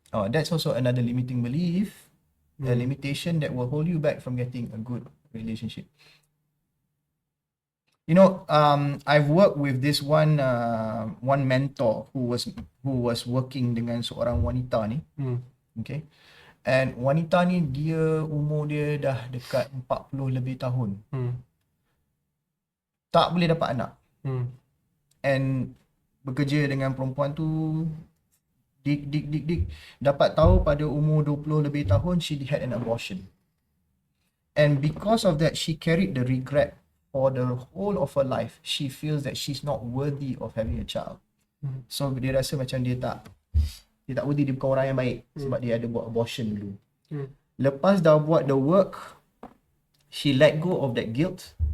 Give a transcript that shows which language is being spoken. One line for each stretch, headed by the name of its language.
English: Oh, that's also another limiting belief, a limitation that will hold you back from getting a good relationship. I've worked with this one mentor who was working
Malay: dengan seorang wanita ni. Okay. And wanita ni umur dia dah dekat 40 lebih tahun. Tak boleh dapat anak. And bekerja dengan perempuan tu dik. Dapat tahu pada umur 20 lebih tahun
English: she had an abortion. And because of that she carried the regret for the whole of her life. She feels that she's not worthy of having a child.
Malay: So dia rasa macam dia tak worthy, dia bukan orang yang baik sebab dia ada buat abortion dulu. Lepas dah buat
English: the work, she let go of that guilt.